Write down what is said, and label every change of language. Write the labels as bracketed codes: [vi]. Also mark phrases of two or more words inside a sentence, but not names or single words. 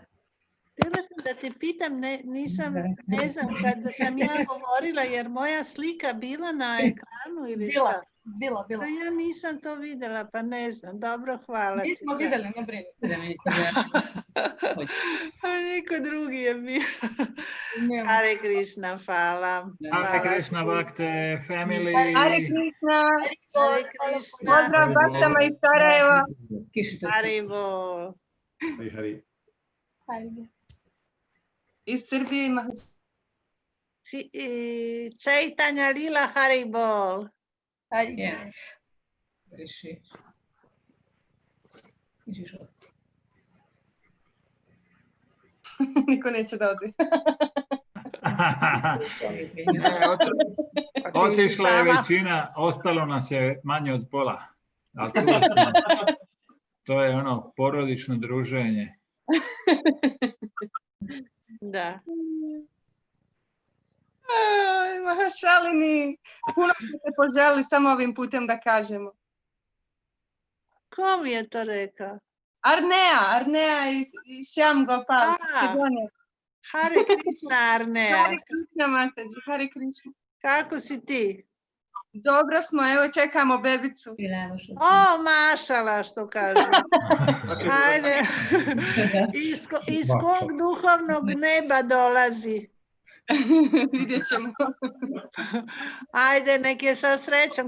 [bs] htjela sam da te pitam, ne znam kada sam ja govorila, jer moja slika bila na ekranu ili šta? Bila. Pa ja nisam to vidjela, pa ne znam. Dobro, hvala ti. Nismo vidjeli, ne brini. A neko drugi je bio. Hare Krishna, hvala. Hare Krishna Bhakte family. Hare Krishna. Hare Krishna. Pozdrav Bhaktama iz Sarajeva. Haribo. Hari. Iz Srbije ima. Chaitanya Lila Haribol. [en] Yes. Where is she? [bs] Niko neće da ode. Otišla je većina, ostalo nas je manje od pola. A tu smo. To je ono porodično druženje. Da. Šalini, puno smo te poželili samo ovim putem da kažemo. Ko mi je to rekao? Arnea i Shyam Gopal. Hare Krishna, Arnea. Hare Krishna, Mataji, Hare Krishna. Kako si ti? Dobro smo, evo čekamo bebicu. O, mašala, što kažu. Ajde. Iz kog duhovnog neba dolazi? Vidjet ćemo. Ajde, nek je sa srećom.